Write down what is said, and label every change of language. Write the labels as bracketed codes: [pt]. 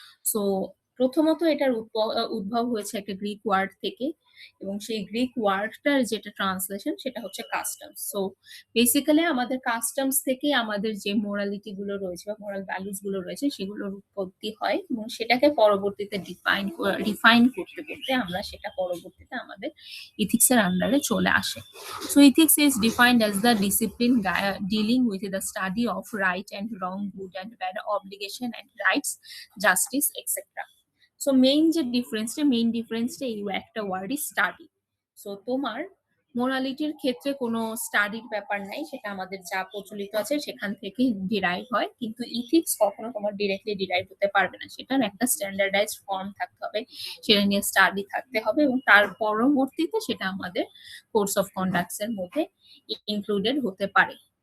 [bn] So প্রথমত এটার উদ্ভব হয়েছে একটা গ্রিক ওয়ার্ড থেকে, এবং সেই গ্রিক ওয়ার্ডটার যেটা ট্রান্সলেশন সেটা হচ্ছে কাস্টমস। সো বেসিক্যালি আমাদের কাস্টমস থেকে আমাদের যে মোরালিটি গুলো রয়েছে বা মোরাল ভ্যালুস গুলো রয়েছে সেগুলোর উৎপত্তি হয়, এবং সেটাকে পরবর্তীতে রিফাইন করতে করতে আমরা সেটা পরবর্তীতে আমাদের ইথিক্সের আন্ডারে চলে আসে। [en] So ethics is defined as the discipline dealing with the study of right and wrong, good and bad, obligation and rights, justice, etc. [bn] So main ডিফারেন্সটা এই একটা ওয়ার্ডই স্টাডি। সো তোমার মোরালিটির ক্ষেত্রে কোনো স্টাডির ব্যাপার নাই, সেটা আমাদের যা প্রচলিত আছে সেখান থেকে ডিরাইভ হয়, কিন্তু ইথিক্স কখনো তোমার ডিরেক্টলি ডিরাইভ হতে পারবে না, সেটার একটা স্ট্যান্ডার্ডাইজড ফর্ম থাকতে হবে, সেটা নিয়ে স্টাডি থাকতে হবে, এবং তার পরবর্তীতে সেটা আমাদের কোর্স অফ কন্ডাক্টস এর মধ্যে ইনক্লুডেড হতে পারে।